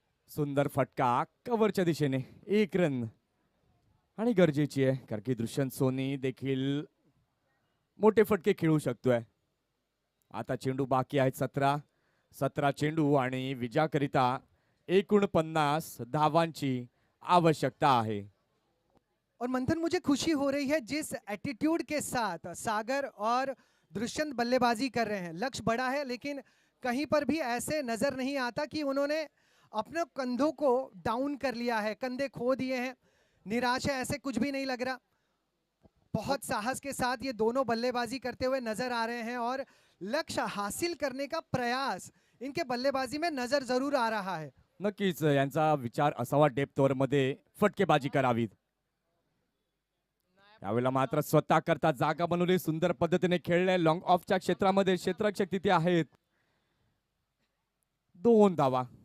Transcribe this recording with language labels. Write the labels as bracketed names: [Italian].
[Marathi] सुंदर फटका कव्हरच्या दिशेने, एक रन आणि गरजेची आहे, कारण की दुष्यंत सोनी देखील मोठे फटके खेळू शकतोय. आता चेंडू बाकी आहेत 17 चेंडू आणि विजयाकरिता 49 धावांची आवश्यकता आहे. [Hindi] और मंथन, मुझे खुशी हो रही है जिस एटीट्यूड के साथ सागर और दुष्यंत बल्लेबाजी कर रहे हैं। लक्ष्य बड़ा है, लेकिन कहीं पर भी ऐसे नजर नहीं आता कि उन्होंने अपने कंधों को डाउन कर लिया है, कंधे खो दिए हैं, निराश है, ऐसे कुछ भी नहीं लग रहा। बहुत साहस के साथ ये दोनों बल्लेबाजी करते हुए नजर आ रहे हैं और लक्ष्य हासिल करने का प्रयास इनके बल्लेबाजी में नजर जरूर आ रहा है। [Marathi] नक्कीच यांचा विचार असावा डेप्थ ओव्हर मध्ये फटकेबाजी करावी. यावेळेला मात्र स्वतः करता जागा बनवली, सुंदर पद्धतीने खेळले. लॉंग ऑफच्या क्षेत्रामध्ये क्षेत्ररक्षक तिथे आहेत. 2 धावा.